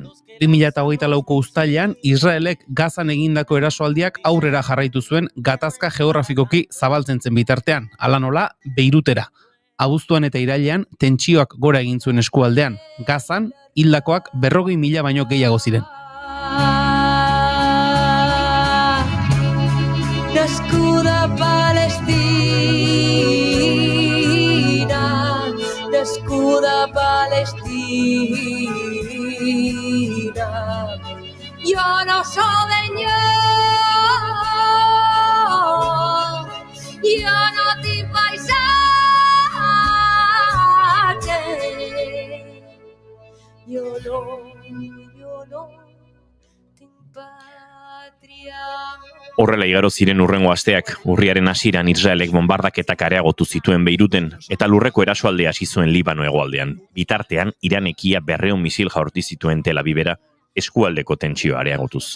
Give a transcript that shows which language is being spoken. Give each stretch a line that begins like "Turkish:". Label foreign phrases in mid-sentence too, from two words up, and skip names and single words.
Basque: 2024ko uztailean, Israelek Gazan egindako erasoaldiak aurrera jarraitu zuen gatazka geografikoki zabaltzen zen bitartean, hala nola Beirutera. Abuztuan eta irailean tentsioak gora egin zuen eskualdean. Gazan, hildakoak 40.000 baino gehiago ziren.
Catalan: Nascuda Palestina, nascuda Palestina.
Spanish: Yo no soy de
Catalan: yo no tinc paisatge, yo no tinc patria.
Basque: Horrela igaro ziren hurrengo asteak, urriaren hasieran Israelek bombardaketak areagotu zituen Beiruten eta lurreko erasoaldea hasi zuen Libano hegoaldean. Bitartean, Iranekia 200 misil jaurti zituen Tel Avivera, eskualdeko tentsioa areagotuz.